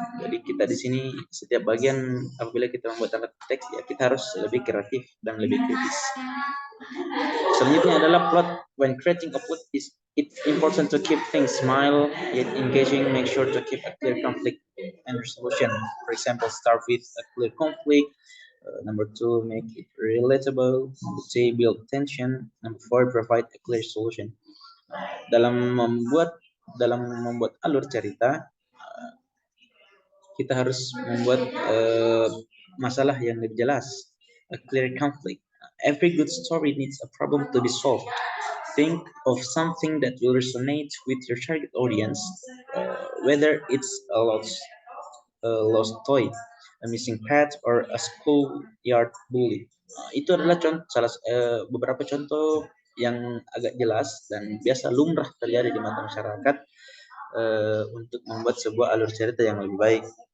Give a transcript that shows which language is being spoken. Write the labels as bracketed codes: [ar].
[id] Jadi kita di sini setiap bagian apabila kita membuat naratif teks, ya kita harus lebih kreatif dan lebih kritis. Selanjutnya adalah plot. [en] When creating a plot, it's important to keep things mild yet engaging. Make sure to keep a clear conflict and resolution. For example, start with a clear conflict. Number two, make it relatable. Number three, build tension. Number four, provide a clear solution. [id] Dalam membuat alur cerita, kita harus membuat masalah yang lebih jelas. [en] A clear conflict. Every good story needs a problem to be solved. Think of something that will resonate with your target audience, whether it's a lost toy, a missing pet, or a schoolyard bully. [id] Itu adalah beberapa contoh yang agak jelas dan biasa lumrah terjadi di mata masyarakat untuk membuat sebuah alur cerita yang lebih baik.